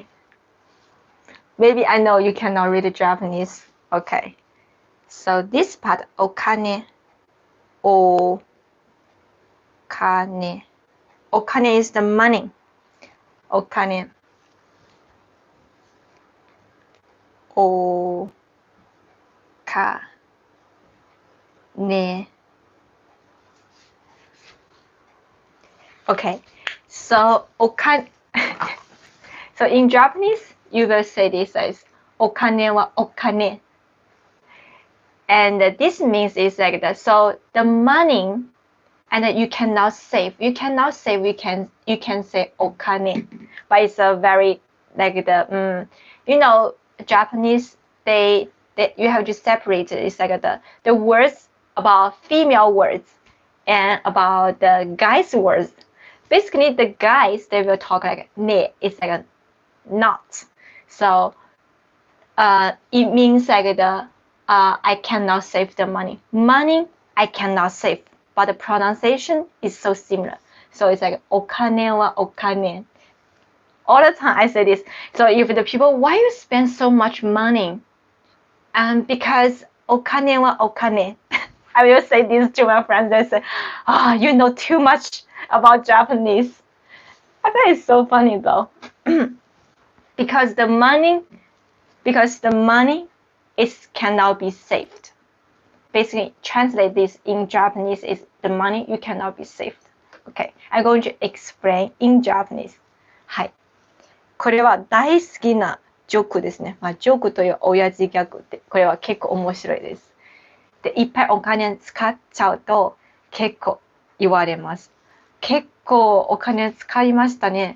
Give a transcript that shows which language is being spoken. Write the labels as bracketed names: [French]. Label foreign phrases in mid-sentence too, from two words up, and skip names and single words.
[English] Maybe I know you cannot read Japanese. Okay. So this part, お金 is the money. お金Okay. So お金 So in Japanese, you will say this as [Japanese] お金はお金 [English] And this means is like that. So the money, and you cannot save. You can say お金 but it's a very like the Japanese they you have to separate it. It's like the words about female words and about the guys words. Basically the guys they will talk like ね it's like a not. So it means like I cannot save the money. Money I cannot save, but the pronunciation is so similar. So it's like [Japanese] お金はお金 [English] All the time I say this. So if the people, why you spend so much money? Because [Japanese] お金はお金 [English] I will say this to my friends. They say, you know too much about Japanese. I think it's so funny though. because the money cannot be saved. Basically, translate this in Japanese is the money you cannot be saved. Okay, I'm going to explain in Japanese. [Japanese] はい。これは大好きなジョークですね。ジョークという親父ギャグって、これは結構面白いです。で、いっぱいお金使っちゃうと結構言われます。結構お金使いましたね。